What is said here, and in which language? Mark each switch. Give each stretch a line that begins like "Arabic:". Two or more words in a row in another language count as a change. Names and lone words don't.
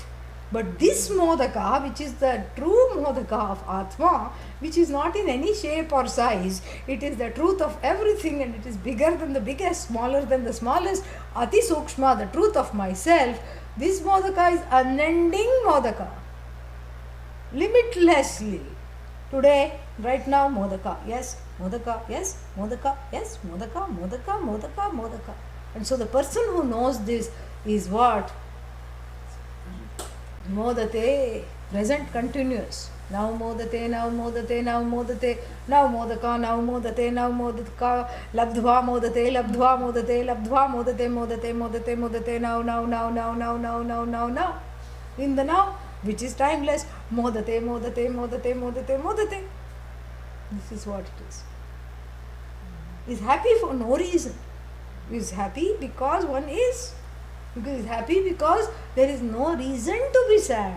English: But this Modaka, which is the true Modaka of Atma, which is not in any shape or size, it is the truth of everything and it is bigger than the biggest, smaller than the smallest,
Sanskrit: Ati Sukshma,
English: the truth of myself. This Modaka is unending Modaka, limitlessly. Today, right now,
Sanskrit: Modaka, yes, Modaka, yes, Modaka, yes, Modaka, Modaka, Modaka, Modaka.
English: And so the person who knows this is what? Modate, present continuous.
Sanskrit: Now Modate, now Modate, now Modate, now Modaka, now Modate, now Modaka, Labdhva Modate, Labdhva Modate, Labdhva Modate, Modate, Modate, Modate,
English: now, now, now, now, now, now, now, now, now. In the now, which is timeless,
Sanskrit: Modate, Modate, Modate, Modate, Modate.
English: This is what it is. Is happy for no reason. Is happy because one is. Because is happy because there is no reason to be sad.